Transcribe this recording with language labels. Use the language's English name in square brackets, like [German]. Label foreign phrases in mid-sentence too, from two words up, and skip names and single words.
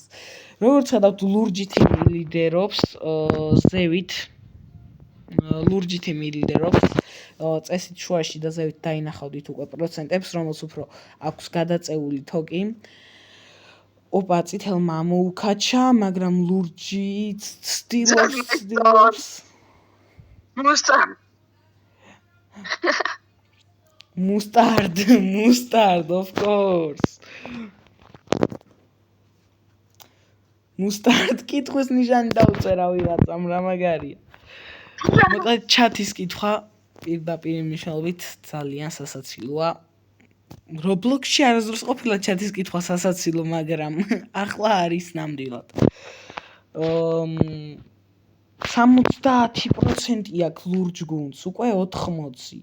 [Georgian] როგორც ხედავთ ლურჯითი ლიდერობს ზევით ლურჯითი ლიდერობს წესით შუაში და ზევით დაინახავდით უკვე პროცენტებს რომელს უფრო აქვს გადაწეული თოკი. ოპა წითელმა მოუკაჩა, მაგრამ ლურჯი ცდილობს [English] Mustard of course. [Georgian] Mustard კითხვის ნიშანი დაუწერა ვიღაცამ რა მაგარია. მოკლედ ჩათის კითხვა პირდაპირ მნიშვნელობით ძალიან სასაცილოა. Roblox-ში არასდროს ყოფილა ჩათის კითხვა სასაცილო, მაგრამ ახლა არის ნამდვილად. 70% აქვს ლურჯ გუნდს, უკვე 80.